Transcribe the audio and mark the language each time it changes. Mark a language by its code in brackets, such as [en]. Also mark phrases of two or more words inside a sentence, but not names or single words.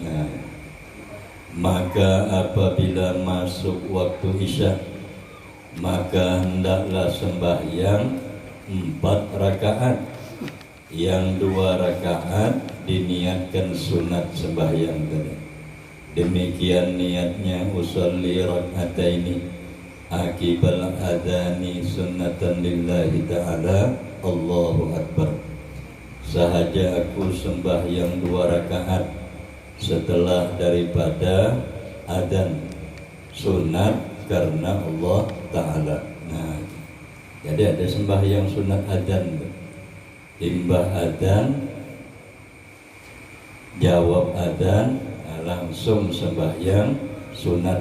[ms] Maka apabila masuk waktu Isya, maka hendaklah sembahyang 4 rakaat, yang 2 rakaat diniatkan sunat sembahyang tadi. Demikian niatnya [ar] أصلي ركعتين عقب الأذان سنة لله تعالى. الله أكبر. [ms] Sahaja aku sembahyang 2 rakaat setelah daripada adzan, sunat karena Allah Ta'ala. [bjn] Nah, jadi ada sembahyang sunat adzan, imbah adzan, jawab adzan, langsung sembahyang sunat.